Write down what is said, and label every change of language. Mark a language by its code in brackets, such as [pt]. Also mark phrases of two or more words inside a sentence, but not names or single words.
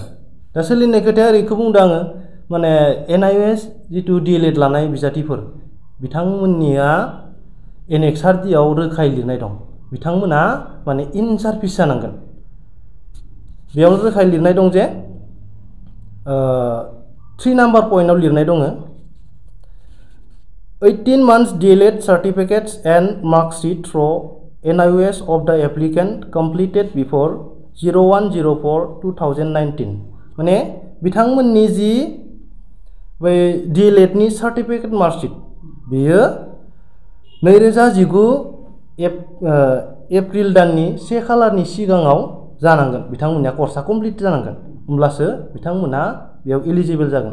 [brx] दा सोलिनाय खोथाया ओरैखौ बुंदों आङो माने NIOS जितु DLED लानाय बिजाथिफोर बिथांमोननिया एनेक्सार डिआव रोखायै लिरनाय दं बिथांमोना माने [en] in service [brx] जानांगोन। बेयाव रोखायै लिरनाय दं जे 3 नाम्बार पइन्टआव लिरनाय दङ [en] 18 months DLED certificates and marksheet through NIOS of the applicant completed before 01/04/2019 [brx] माने बिथांमोननि जि बै DLED नि सार्टिफिकेट मार्कशीट बेयो 2019 एप्रिल दाननि 1 खालारनि सिगाङाव जानांगोन। बिथांमोननिया कर्सआ कमप्लिट जानांगोन होमब्लासो बिथांमोना बेयाव एलिजिबल जागोन।